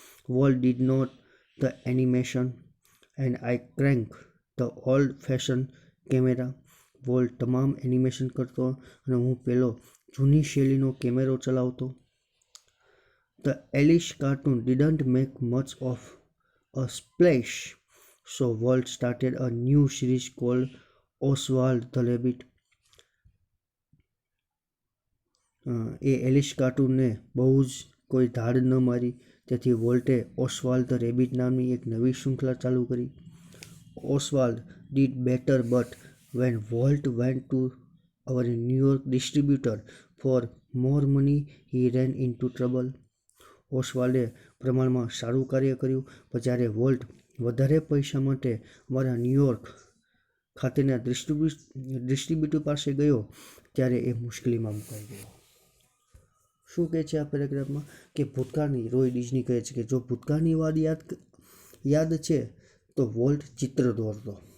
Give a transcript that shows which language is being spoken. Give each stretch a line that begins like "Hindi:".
English: Walt did not the animation and I cranked the old fashioned camera.
Gujarati: Volt તમામ animation કરતો અને હું પેલો જૂની શૈલીનો કેમેરો ચલાવતો.
English: The Alice cartoon didn't make much of a splash, so Walt started a new series called Oswald the Rabbit.
Gujarati: A Alice કાર્ટૂનને બહુ જ કોઈ ધાડ ન મારી, તેથી વોલ્ટે ઓસ્વાલ્ડ ધ રેબિટ નામની એક નવી શૃંખલા ચાલુ કરી.
English: Oswald did better, but when Walt went to our New York distributor for more money, he ran into trouble.
Gujarati: ઓસ્વાલ્ડે પ્રમાણમાં સારું કાર્ય કર્યું, પણ જ્યારે વોલ્ટ વધારે પૈસા માટે અમારા ન્યૂયોર્ક ખાતેના ડિસ્ટ્રીબ્યુટર પાસે ગયો ત્યારે એ મુશ્કેલીમાં મુકાઈ ગયો. શું કહે છે આ પેરેગ્રાફમાં કે ભૂતકાળની, રોય ડિઝની કહે છે કે જો ભૂતકાળની વાત યાદ છે તો વોલ્ટ ચિત્ર દોરતો.